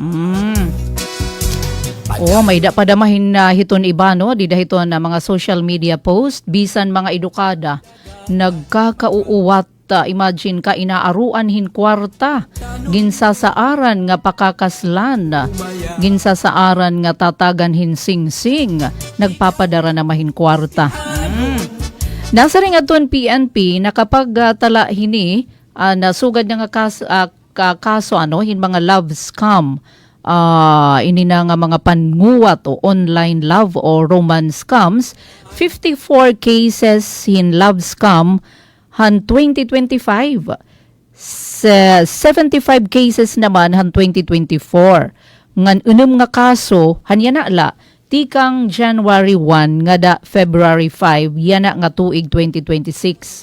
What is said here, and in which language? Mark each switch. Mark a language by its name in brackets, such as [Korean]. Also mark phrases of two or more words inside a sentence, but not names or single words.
[Waray] May padamahin na hiton iba di dahiton na mga [English] social media post [Waray] bisan mga edukada nagkakauuwat imagine ka inaaruan hin kwarta ginsasaaran nga pakakaslan ginsasaaran nga tatagan hin singsing nagpapadara na mahin kwarta. Nasa ring aton PNP na kapag tala hini nasugad nga kaso hin mga [English] love scam [Waray] ini na nga mga panguwat o [English] online love [Waray] o [English] romance scams, [Waray] 54 cases in love scam han 2025. 75 cases naman han 2024. Ngan unum nga kaso han yanala tikang January 1 nga da February 5 yana nga tuig 2026.